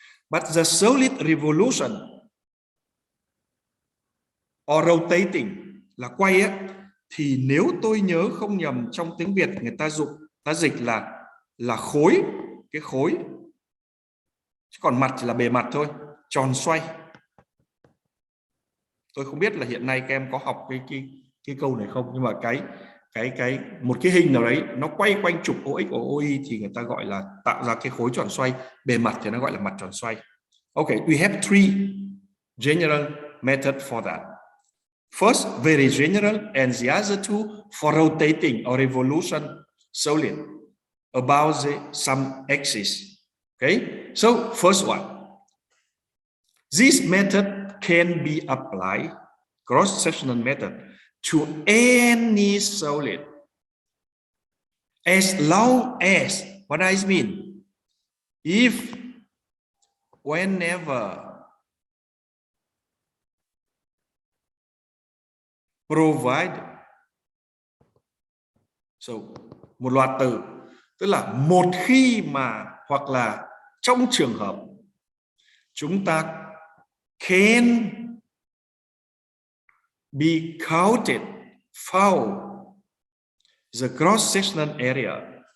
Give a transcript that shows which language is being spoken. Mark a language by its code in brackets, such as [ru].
[en] But the solid revolution or rotating [vi] là quay á, thì nếu tôi nhớ không nhầm trong tiếng Việt người ta dịch là khối, cái khối, chứ còn mặt chỉ là bề mặt thôi, tròn xoay. Tôi không biết là hiện nay các em có học cái câu này không, nhưng mà một cái hình nào đấy nó quay quanh trục OX và OY thì người ta gọi là tạo ra cái khối tròn xoay, bề mặt thì nó gọi là mặt tròn xoay. [en] Okay, we have three general methods for that. First, very general, and the other two for rotating or revolution solid about some axis. Okay, so first one, this method can be applied, cross-sectional method, to any solid as long as, what does it mean? If, whenever, provide, so [vi] một loạt từ, tức là một khi mà, hoặc là trong trường hợp chúng ta [en] can be counted, found the cross-sectional area.